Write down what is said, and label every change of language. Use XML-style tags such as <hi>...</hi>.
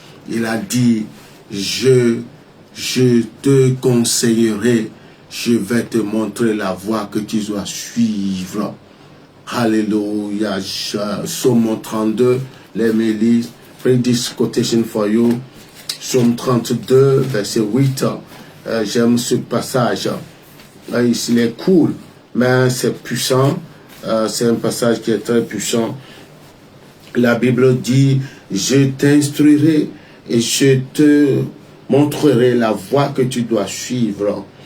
<fr>Il a dit, je te conseillerai, je vais te montrer la voie que tu dois suivre. Alléluia.</fr> <en>Psaume 32, let me read this quotation for you.</en> <fr>Psaume 32, verset 8. J'aime ce passage. Il est cool, mais c'est puissant. C'est un passage qui est très puissant. La Bible dit, je t'instruirai et je te montrerai la voie que tu dois suivre.</fr>